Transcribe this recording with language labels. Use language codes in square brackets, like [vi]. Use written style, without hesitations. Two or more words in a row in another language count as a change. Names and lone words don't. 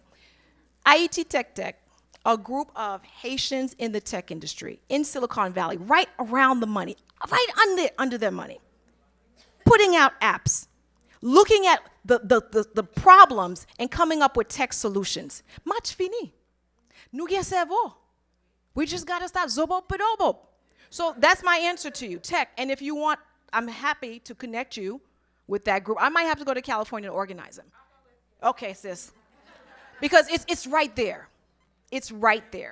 [en] Haiti Tech, a group of Haitians in the tech industry in Silicon Valley, right around the money, right under their money, putting out apps, looking at the problems and coming up with tech solutions. [ht] Match fini. Nou gen cerveau. [en] We just got to start zobo pedobo. So that's my answer to you, tech. And if you want, I'm happy to connect you with that group. I might have to go to California to organize them. Okay, sis. Because it's right there. It's right there.